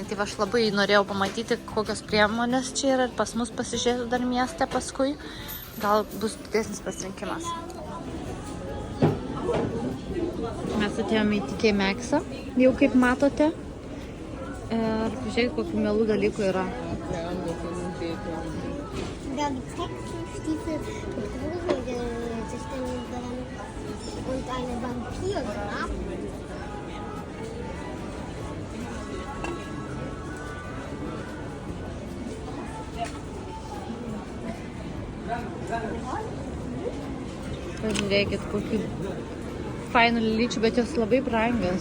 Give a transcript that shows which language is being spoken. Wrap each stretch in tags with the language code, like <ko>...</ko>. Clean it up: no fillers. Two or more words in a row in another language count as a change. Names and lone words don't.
<lt>Tai aš labai norėjau pamatyti, kokios priemonės čia yra ir pas mus pasižiūrėti dar mieste paskui. Gal bus didesnis pasirinkimas. Mes atėjome į TK Maxxą, jau kaip matote. Ir pažiūrėkit, kokių mielų dalykų yra.</lt> <de>Da gibt es Stiefel mit Gruselgesichtern dran und eine Vampirgrab.</de> <lt>Pažiūrėkit, kokių fainų lėlyčių, bet jos labai brangios.</lt>